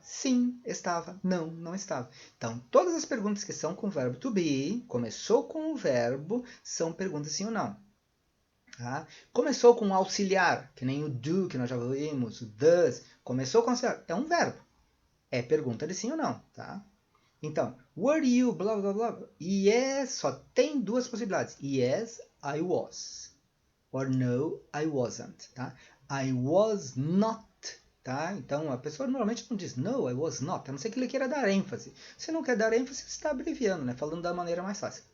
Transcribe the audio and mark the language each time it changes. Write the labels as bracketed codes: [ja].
[pt] Sim, estava. Não, não estava. Então, todas as perguntas que são com o verbo to be, começou com o verbo, são perguntas sim ou não. Tá? Começou com o auxiliar, que nem o do, que nós já vimos, o does. Começou com o auxiliar. É um verbo. É pergunta de sim ou não. Tá? Então, [en] were you, [pt] blá, blá, blá. Yes, só tem duas possibilidades. [en] Yes, I was. Or no, I wasn't. Tá? I was not. Tá? [pt] Então, a pessoa normalmente não diz [en] no, I was not, [pt] a não ser que ele queira dar ênfase. Se não quer dar ênfase, você está abreviando, né? Falando da maneira mais fácil.